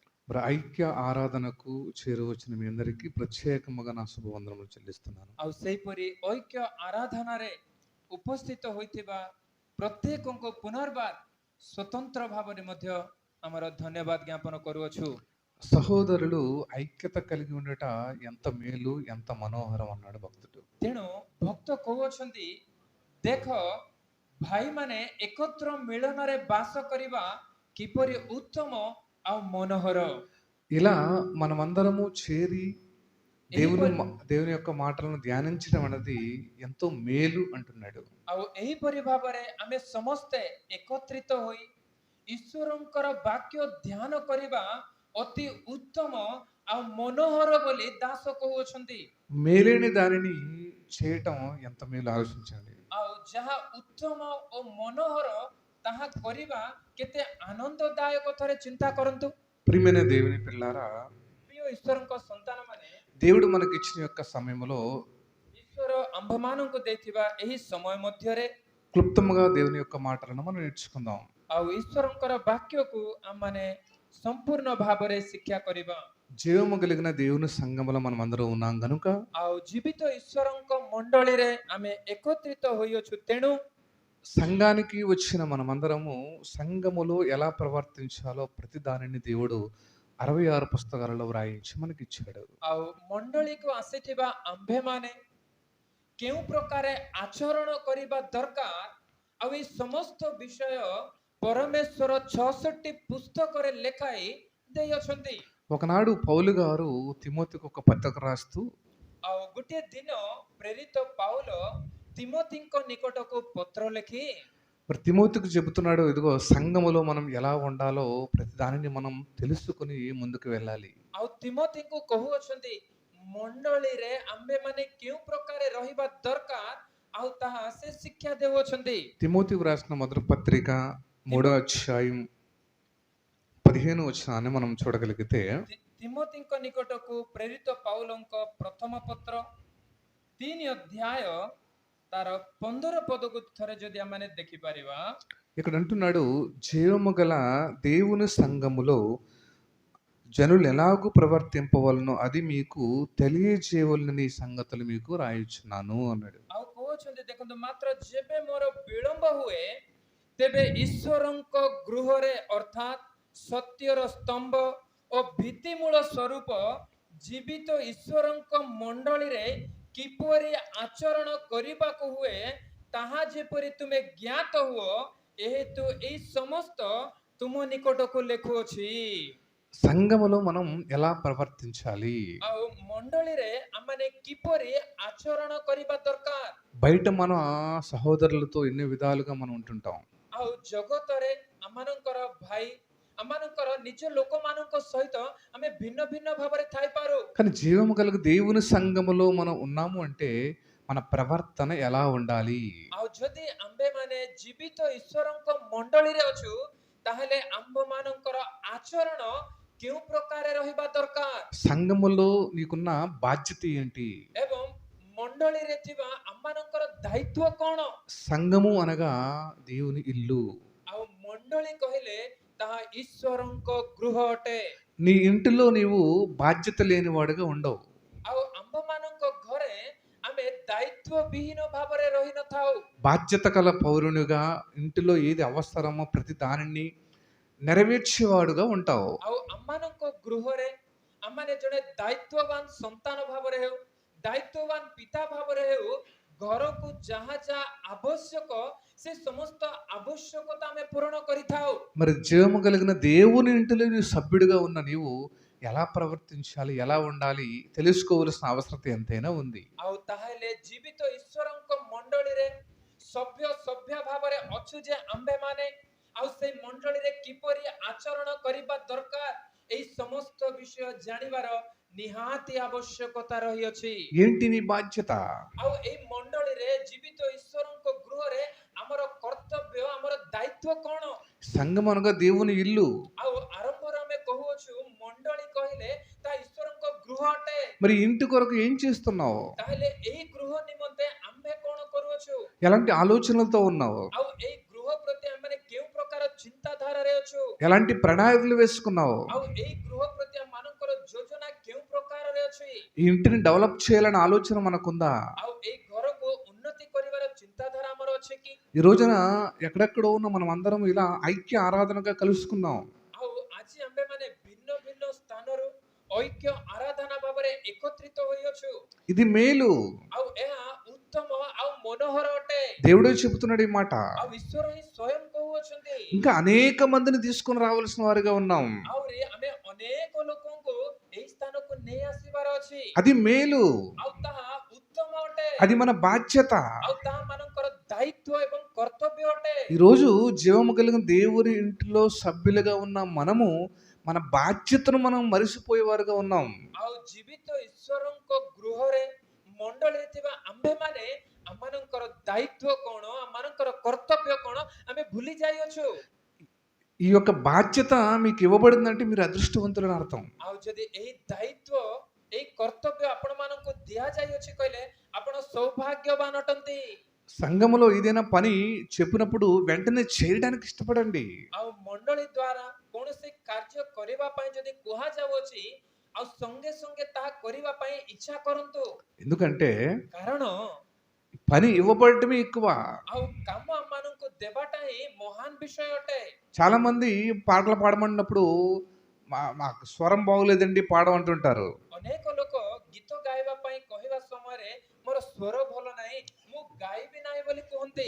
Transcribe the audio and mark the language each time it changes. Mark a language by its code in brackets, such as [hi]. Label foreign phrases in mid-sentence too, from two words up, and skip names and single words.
[te] మరి ఐక్య ఆరాధనకు చేరువచ్చిన మీ అందరికీ ప్రత్యేకముగా నా శుభవందనములు చెల్లిస్తున్నాను. [or] ଆଉ ସେହିପରି ଐକ୍ୟ ଆରାଧନାରେ ଉପସ୍ଥିତ ହୋଇଥିବା ପ୍ରତ୍ୟେକଙ୍କୁ ପୁନର୍ବାର ସ୍ୱତନ୍ତ୍ର ଭାବରେ ମଧ୍ୟ ଆମର ଧନ୍ୟବାଦ ଜ୍ଞାପନ କରୁଅଛୁ। [te] సహోదరులు ఐక్యత కలిగి ఉండట ఎంత మేలు, ఎంత మనోహరం అన్నాడు భక్తుడు. [or] ତେଣୁ ଭକ୍ତ କହୁଅଛନ୍ତି, ଦେଖ ଭାଇମାନେ ଏକତ୍ର ମିଳନରେ ବାସ କରିବା କିପରି ଉତ୍ତମ ଆଉ ମନୋହର। [te] ఇలా మనమందరము చేరి దేవుని [or] ଏହିପରି [te] దేవుని యొక్క మాటలను ధ్యానించడం అనేది ఎంతో మేలు అంటున్నాడు. [or] ଆଉ ଏହିପରି ଭାବରେ ଆମେ ସମସ୍ତେ ଏକତ୍ରିତ ହୋଇ ଈଶ୍ୱରଙ୍କର ବାକ୍ୟ ଧ୍ୟାନ କରିବା ଅତି ଉତ୍ତମ ଆଉ ମନୋହର ବୋଲି ଦାସ କହୁଅଛନ୍ତି। [te] మేలేని దానిని చేయటం ఎంత మేలు ఆలోచించండి. [or] ଆଉ ଯାହା ଉତ୍ତମ ଓ ମନୋହର ତାହା କରିବା କେତେ ଆନନ୍ଦଦାୟକ ଥରେ ଚିନ୍ତା କରନ୍ତୁ। [te] ప్రియమైన దేవుని పిల్లారా, [or] ପ୍ରିୟ ଈଶ୍ୱରଙ୍କ ସନ୍ତାନମାନେ, [te] దేవుడు మనకిచ్చిన యొక్క సమయంలో [or] ଈଶ୍ୱର ଆମ୍ଭମାନଙ୍କୁ ଦେଇଥିବା ଏହି ସମୟ ମଧ୍ୟରେ [te] క్లుప్తముగా దేవుని యొక్క మాటలను మనం నేర్చుకుందాం. [or] ଆଉ ଈଶ୍ୱରଙ୍କର ବାକ୍ୟକୁ ଆମମାନେ ସମ୍ପୂର୍ଣ୍ଣ ଭାବରେ ଶିକ୍ଷା କରିବା। [te] జీవము కలిగిన దేవుని సంఘములో మనం అందరం ఉన్నాం గనుక [or] ଆଉ ଜୀବିତ ଈଶ୍ୱରଙ୍କ ମଣ୍ଡଳୀରେ ଆମେ ଏକତ୍ରିତ ହୋଇଅଛୁ। ତେଣୁ [te] సంఘానికి వచ్చిన మనమందరము సంఘములో ఎలా ప్రవర్తించాలో ప్రతి దానిని దేవుడు 66 పుస్తకాలలో వ్రాయించి మనకిచ్చాడు. [or] ଆଉ ମଣ୍ଡଳୀକୁ ଆସିଥିବା ଆମ୍ଭେମାନେ କେଉଁ ପ୍ରକାର ଆଚରଣ କରିବା ଦରକାର, ଆଉ ଏହି ସମସ୍ତ ବିଷୟ ପରମେଶ୍ୱର 66ଟି ପୁସ୍ତକରେ ଲେଖାଇ ଦେଇଅଛନ୍ତି। [te] ఒకనాడు పౌలు గారు తిమోతికి ఒక పత్రిక రాస్తూ [or] ଆଉ ଗୋଟିଏ ଦିନ ପ୍ରେରିତ ପାଉଲ ତିମୋଥୀଙ୍କ ନିକଟକୁ ପତ୍ର ଲେଖି [te] మరి తిమోతికి చెబుతున్నాడు, ఇదిగో సంఘములో మనం ఎలా ఉండాలో ప్రతి దానిని మనం తెలుసుకుని ముందుకు వెళ్ళాలి. [or] ଆଉ ତିମୋଥୀଙ୍କୁ କହୁଅଛନ୍ତି, ମଣ୍ଡଳୀରେ ଆମ୍ଭେମାନେ କେଉଁ ପ୍ରକାର ରହିବା ଦରକାର ଆଉ ତାହା ସେ ଶିକ୍ଷା ଦେଉଅଛନ୍ତି। [te] తిమోతికి రాసిన మొదటి పత్రిక 3వ అధ్యాయం 15వ వచనాన్ని మనం చూడగలిగితే, [or] ତିମୋଥୀଙ୍କ ନିକଟକୁ ପ୍ରେରିତ ପାଉଲଙ୍କ ପ୍ରଥମ ପତ୍ର 3 ଅଧ୍ୟାୟ ତାର 15 ପଦକୁ ଥରେ ଯଦି ଆମେ ଦେଖିପାରିବା, [te] ఇక్కడ అంటున్నాడు, జీవము గల దేవుని సంఘములో జనులు ఎలాగూ ప్రవర్తింపవలనో అది మీకు తెలియజేయవలనని సంగతులు మీకు రాయించున్నాను అన్నాడు. [or] ଆଉ କହୁଛନ୍ତି, ଦେଖନ୍ତୁ, ମାତ୍ର ଯେବେ ମୋର ବିଳମ୍ବ ହୁଏ ତେବେ ଈଶ୍ୱରଙ୍କ ଗୃହରେ ଅର୍ଥାତ୍ ସତ୍ୟର ସ୍ତମ୍ଭ ଓ ଭିତ୍ତିମୂଳ ସ୍ୱରୂପ ଜୀବିତ ଈଶ୍ୱରଙ୍କ ମଣ୍ଡଳୀରେ କିପରି ଆଚରଣ କରିବାକୁ ହୁଏ ତାହା ଯେପରି ତୁମେ ଜ୍ଞାତ ହୁଅ, ଏହେତୁ ଏହି ସମସ୍ତ ତୁମ ନିକଟକୁ ଲେଖୁଅଛି। [te] సంఘములో మనం ఎలా ప్రవర్తించాలి? [or] ଆଉ ମଣ୍ଡଳୀରେ ଆମମାନେ କିପରି ଆଚରଣ କରିବା ଦରକାର। [te] బయట మన సహోదరులతో ఎన్ని విధాలుగా మనం ఉంటుంటాం. [or] ଆଉ ଜଗତରେ ଆମମାନଙ୍କର ଭାଇ, ଆମମାନଙ୍କର ନିଜ ଲୋକମାନଙ୍କ ସହିତ ଆମେ ଭିନ୍ନ ଭିନ୍ନ ଭାବରେ ଥାଇପାରୁ। [te] కానీ జీవము కలిగి దేవుని సంఘములో మనం ఉన్నాము అంటే మన ప్రవర్తన ఎలా ఉండాలి? [or] ଆଉ ଯଦି ଆମ୍ଭେମାନେ ଜୀବିତ ଈଶ୍ୱରଙ୍କ ମଣ୍ଡଳୀରେ ଅଛୁ, ତାହେଲେ ଆମ୍ଭମାନଙ୍କର ଆଚରଣ କେଉଁ ପ୍ରକାର ରହିବା ଦରକାର [te] సంఘములో నీకున్న బాధ్యత ఏంటి? [or] ଏବଂ ମଣ୍ଡଳୀରେ ଥିବା ଆମମାନଙ୍କର ଦାୟିତ୍ୱ କ'ଣ। [te] సంఘము అనగా దేవుని ఇల్లు. [or] ଆଉ ମଣ୍ଡଳୀ କହିଲେ ତାହା ଈଶ୍ୱରଙ୍କ ଗୃହ ଅଟେ। [te] నీ ఇంటిలో నీవు బాధ్యత లేనివాడుగా ఉండవు. [or] ଆଉ ଆମ୍ଭମାନଙ୍କ ଘରେ ଆମେ ଦାୟିତ୍ୱ ବିହୀନ ଭାବରେ ରହିନଥାଉ। [te] బాధ్యత కల పౌరునిగా ఇంటిలో ఏది అవసరమో ప్రతి దానిని నెరవేర్చేవాడుగా ఉంటావు. [or] ଆଉ ଆମମାନଙ୍କ ଗୃହରେ ଆମମାନେ ଜଣେ ଦାୟିତ୍ୱବାନ ସନ୍ତାନ ଭାବରେ ହେଉ, ଦାୟିତ୍ୱବାନ ପିତା ଭାବରେ ହେଉ, ଘରକୁ ଯାହା ଯାହା ଆବଶ୍ୟକ ସେ ସମସ୍ତ ଆବଶ୍ୟକତା ଆମେ ପୂରଣ କରିଥାଉ। [te] మరి జీవము కలిగిన దేవుని ఇంటిలో నీవు సభ్యుడిగా ఉన్న నీవు ఎలా ప్రవర్తించాలి, ఎలా ఉండాలి తెలుసుకోవలసిన అవసరత ఎంతైనా ఉంది. [or] ଆଉ ତାହେଲେ ଜୀବିତ ଈଶ୍ୱରଙ୍କ ମଣ୍ଡଳୀରେ ସଭ୍ୟ ଭାବରେ ଅଛୁ ଯେ ଆମ୍ଭେମାନେ, ଆଉ ସେଇ ମଣ୍ଡଳୀରେ କିପରି ଆଚରଣ କରିବା ଦରକାର, ଏହି ସମସ୍ତ ବିଷୟ ଜାଣିବାର ନିହାତି ଆବଶ୍ୟକତା ରହିଅଛି। [te] ఏంటి నీ బాధ్యత? [or] ଆଉ ଏହି ମଣ୍ଡଳୀରେ ଜୀବିତ ଈଶ୍ୱରଙ୍କ ଗୃହରେ ଆମର କର୍ତ୍ତବ୍ୟ, ଆମର ଦାୟିତ୍ୱ କ'ଣ? [te] సంఘం అనగా దేవుని ఇల్లు. [or] ଆଉ ଆରମ୍ଭରେ ଆମେ କହୁଅଛୁ ମଣ୍ଡଳୀ କହିଲେ ତା ଈଶ୍ୱରଙ୍କ ଗୃହ ଅଟେ। [te] మరి ఇంటి కొరకు ఏం చేస్తున్నావు? [or] ତାହେଲେ ଏହି ଗୃହ ନିମନ୍ତେ ଆମ୍ଭେ କ'ଣ କରୁଅଛୁ? [te] ఎలాంటి ఆలోచనలతో ఉన్నావు? [or] ଆଉ ଏହି ଗୃହ ପ୍ରତି ଆମେ କେଉଁ ପ୍ରକାର ଚିନ୍ତାଧାରାରେ ଅଛୁ? [te] ఎలాంటి ప్రణాళికలు వేసుకున్నావు? [or] ଆଉ ଏଇ ଗୃହ ପ୍ରତି ଆମମାନଙ୍କର ଯୋଜନା କେଉଁ ପ୍ରକାରରେ ଅଛି? [te] ఈ ఇంటిని డెవలప్ చేయాలనే ఆలోచన మనకుందా? [or] ଆଉ ଏଇ ଘରକୁ ଉନ୍ନତି କରିବାର ଚିନ୍ତାଧାରା ଆମର ଅଛି କି? [te] ఈ రోజున ఎక్కడెక్కడో ఉన్న మనం అందరం ఇలా ఐక్య ఆరాధనగా కలుసుకున్నాం. [or] ଆଉ ଆଜି ଆମ୍ଭେମାନେ ଭିନ୍ନ ଭିନ୍ନ ସ୍ଥାନରୁ ଐକ୍ୟ ଆରାଧନା ଭାବରେ ଏକତ୍ରିତ ହୋଇଅଛୁ। [te] ఇది మేలు. [or] ଆଉ ଏହା ଉତ୍ତମ ଆଉ ମନୋହର ଅଟେ। [te] దేవుడే చెబుతున్నాడు ఈ మాట. [or] ଆଉ ଈଶ୍ୱର ହିଁ ସ୍ୱୟଂ କହୁଅଛନ୍ତି। [te] ఇంకా అనేక మందిని తీసుకొని రావాల్సిన వారిగా ఉన్నాం. [or] ଆହୁରି ଆମେ ଅନେକ ଲୋକଙ୍କୁ ଏହି ସ୍ଥାନକୁ ନେଇ ଆସିବାର ଅଛି। [te] అది మేలు. [or] ଆଉ ତାହା ଉତ୍ତମ ଅଟେ। [te] అది మన బాధ్యత. [or] ଆଉ ତାହା ମାନଙ୍କର ଦାୟିତ୍ୱ ଏବଂ କର୍ତ୍ତବ୍ୟ ଅଟେ। [te] ఈరోజు జీవము కలిగిన దేవుని ఇంటిలో సభ్యులుగా ఉన్న మనము మన బాధ్యతను మనం మరిసిపోయేవారుగా ఉన్నాం. [or] ଆଉ ଜୀବିତ ଈଶ୍ୱରଙ୍କ ଗୃହରେ ମଣ୍ଡଳୀରେ ଥିବା ଆମ୍ଭେମାନେ ଆମମାନଙ୍କର ଦାୟିତ୍ୱ କଣ, ଆମମାନଙ୍କର କର୍ତ୍ତବ୍ୟ କଣ ଆମେ ଭୁଲି ଯାଇଅଛୁ। [te] ఈ యొక్క బాధ్యత మీకు ఇవ్వబడిందంటే మీరు అదృష్టవంతులని అర్థం. [or] ଆଉ ଯଦି ଏହି ଦାୟିତ୍ୱ ଏହି କର୍ତ୍ତବ୍ୟ ଆପଣମାନଙ୍କୁ ଦିଆଯାଇଅଛି କହିଲେ ଆପଣ ସୌଭାଗ୍ୟବାନ ଅଟନ୍ତି। [te] సంఘములో ఏదైనా పని చెప్పినప్పుడు వెంటనే చేయడానికి ఇష్టపడండి. [or] ଆଉ ମଣ୍ଡଳୀ ଦ୍ୱାରା କୌଣସି କାର୍ଯ୍ୟ କରିବା ପାଇଁ ଯଦି କୁହାଯାଉଅଛି ଆଉ ସଙ୍ଗେ ସଙ୍ଗେ ତାହା କରିବା ପାଇଁ ଇଚ୍ଛା କରନ୍ତୁ। [te] ఎందుకంటే [or] କାରଣ [te] పని ఇవ్వబడటమే ఎక్కువ. [or] ଆଉ କାମ ଆମମାନଙ୍କୁ ଦେବାଟା ହିଁ ମହାନ ବିଷୟ ଅଟେ। [te] చాలా మంది పాటలు పాడమన్నప్పుడు మాకు స్వరం బాగోలేదండి పాడమంటుంటారు. [or] ଅନେକ ଲୋକ ଗୀତ ଗାଇବା ପାଇଁ କହିବା ସମୟରେ ମୋର ସ୍ୱର ଭଲ ନାହିଁ, ମୁଁ ଗାଇବି ନାହିଁ ବୋଲି କୁହନ୍ତି।